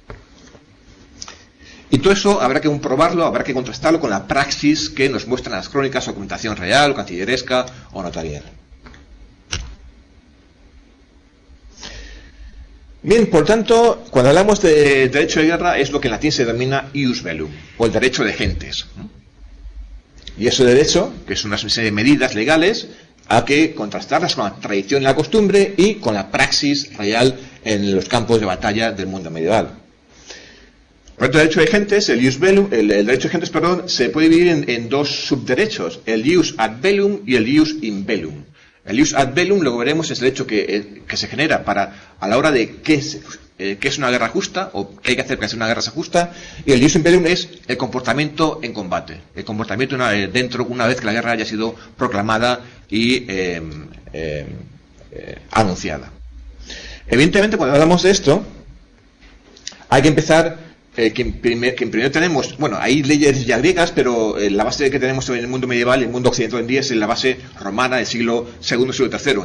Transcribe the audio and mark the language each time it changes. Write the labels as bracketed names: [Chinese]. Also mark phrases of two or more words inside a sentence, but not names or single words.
[Spanish] Y todo eso habrá que comprobarlo, habrá que contrastarlo con la praxis que nos muestran las crónicas o documentación real, o cancilleresca o notarial. Bien, por tanto, cuando hablamos de derecho de guerra es lo que en latín se denomina [Latin] ius bellum, [Spanish] o el derecho de gentes. Y ese derecho, que es una serie de medidas legales, hay que contrastarlas con la tradición y la costumbre y con la praxis real en los campos de batalla del mundo medieval. Por el derecho de gentes, el derecho de gentes, se puede dividir en dos subderechos, el [Latin] ius ad bellum [Spanish] y el [Latin] ius in bellum. El ius ad bellum, [Spanish] luego veremos, es el hecho que se genera a la hora de qué es una guerra justa, o qué hay que hacer para que sea una guerra justa, y el [Latin] ius in bellum [Spanish] es el comportamiento en combate, el comportamiento una vez que la guerra haya sido proclamada y anunciada. Evidentemente, cuando hablamos de esto, hay que empezar que primero tenemos, hay leyes ya griegas, pero la base que tenemos en el mundo medieval y el mundo occidental hoy en día es la base romana del siglo II, siglo III.